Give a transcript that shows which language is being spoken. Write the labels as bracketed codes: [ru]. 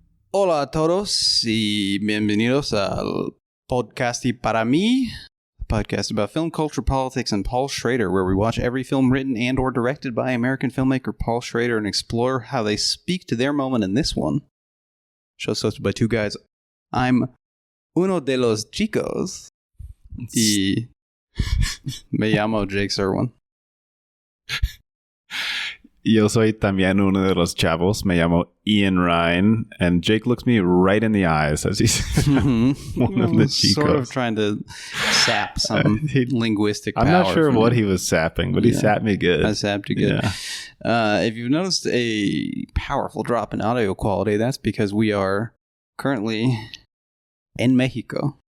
[es] Hola a todos y bienvenidos al podcast y para mí, [en] a podcast about film, culture, politics, and Paul Schrader, where we watch every film written and or directed by American filmmaker Paul Schrader and explore how they speak to their moment in this one. Show's hosted by two guys. I'm [es] uno de los chicos y me llamo Jake Serwin. Yo soy también uno de los chavos. Me llamo Ian Ryan. [en] And Jake looks me right in the eyes as he's one of the chicos. Sort of trying to sap some linguistic power. I'm not sure what he was sapping, but he sapped me good. I sapped you good. Yeah. If you've noticed a powerful drop in audio quality, that's because we are currently in Mexico.